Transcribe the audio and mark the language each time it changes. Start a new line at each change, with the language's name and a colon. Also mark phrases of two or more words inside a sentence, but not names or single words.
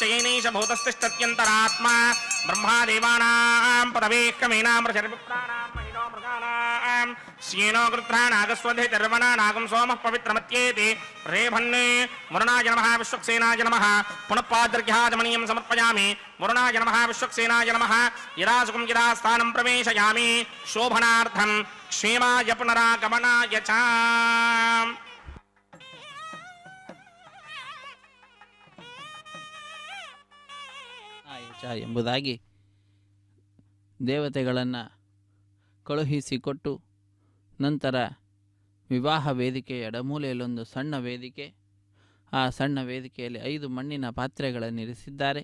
Sanskrit: येनैष भूतस्तिष्ठत्यन्तरात्मा ब्रह्मादेवानां पदवेः क्रमेणामृषर्विप्राणां महिनो मृगाणां श्येनो गृध्रानागस्वधिर्वनानागं सोमः पवित्रमत्येति रेभन्ने वरुणाय नमः विश्वक्सेनाय नमः पुनः पाद्र्घ्याजमनीयं समर्पयामि वरुणाय नमः विश्वक्सेनाय नमः यदा सुखं यदा स्थानं प्रवेशयामि शोभनार्थं क्षेमाय पुनरागमनाय च
Kannada: ಎಂಬುದಾಗಿ ದೇವತೆಗಳನ್ನು ಕಳುಹಿಸಿಕೊಟ್ಟು ನಂತರ ವಿವಾಹ ವೇದಿಕೆಯ ಎಡಮೂಲೆಯಲ್ಲೊಂದು ಸಣ್ಣ ವೇದಿಕೆ, ಆ ಸಣ್ಣ ವೇದಿಕೆಯಲ್ಲಿ 5 ಮಣ್ಣಿನ ಪಾತ್ರೆಗಳನ್ನು ಇರಿಸಿದ್ದಾರೆ.